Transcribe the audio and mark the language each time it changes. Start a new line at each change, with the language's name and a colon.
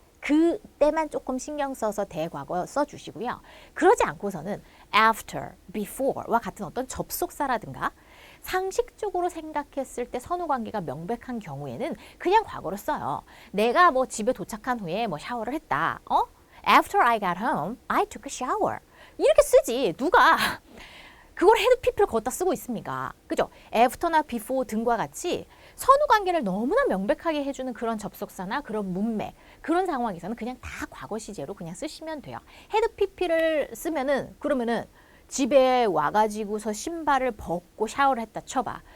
Korean: 그때만 조금 신경 써서 대과거 써주시고요. 그러지 않고서는 after, before와 같은 어떤 접속사라든가 상식적으로 생각했을 때 선후 관계가 명백한 경우에는 그냥 과거로 써요. 내가 뭐 집에 도착한 후에 뭐 샤워를 했다.
English: After I got home, I took a shower.
Korean: 이렇게 쓰지. 누가 그걸 헤드 PP를 거기다 쓰고 있습니까? 그죠? After나 before 등과 같이 선후 관계를 너무나 명백하게 해주는 그런 접속사나 그런 문맥, 그런 상황에서는 그냥 다 과거 시제로 그냥 쓰시면 돼요. 헤드 PP를 쓰면은 그러면은 집에 와가지고서 신발을 벗고 샤워를 했다 쳐봐.